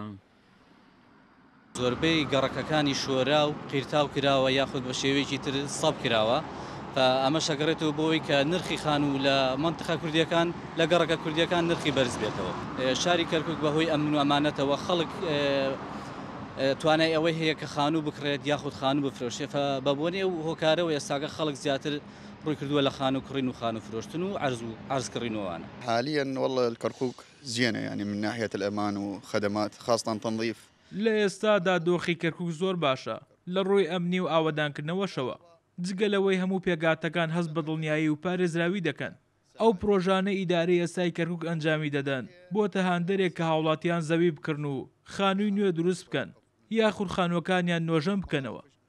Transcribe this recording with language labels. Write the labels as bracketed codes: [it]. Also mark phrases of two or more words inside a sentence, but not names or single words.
[ckb] زۆربەی گەڕەکەکانی شۆرا و قیرتاو کراوە یاخود بە شێوەیەکی تر سەب کراوە ئەمە شەگەڕێتەوە بۆی کە نرخی خان و لە منتخە کوردیەکان لە گەڕەکە کوردیەکان نرخی بەرز بێتەوە. شاری کەرکووک بەهۆی ئەمن و ئەمانەتەوە خەڵک توانای ئەوەی هەیە کە خانوو بکرێت یاخود خانوو بفرۆشێ بە بۆنێ و هۆکارەوە ئێستاگە خەڵک زیاتر ڕووی کردووە لە خانوو کڕین و خانوو فرۆشتن و عرضکردنەوەوانە. [ar] حاليا والله الكركوك زينة يعني من ناحية الأمان وخدمات خاصة تنظيف. [ckb] لە ئێستادا دۆخی کەرکووک زۆر باشە لە ڕۆی ئەمنی و ئاوەدانکردنەوەشەوە جگەلەوەی هەموو پێگاتەکان هەست بە دڵنیایی و پارێزراوی دەکەن. ئەو پرۆژانە ئیدارەی ئێستای کەرکووک ئەنجامی دەدەن بۆتە هاندەرێک کە هاوڵاتیان زەوی بکردن و خانووی نوێ دروست بکەن یاخود خانووەکانیان نۆژەم بکەنەوە.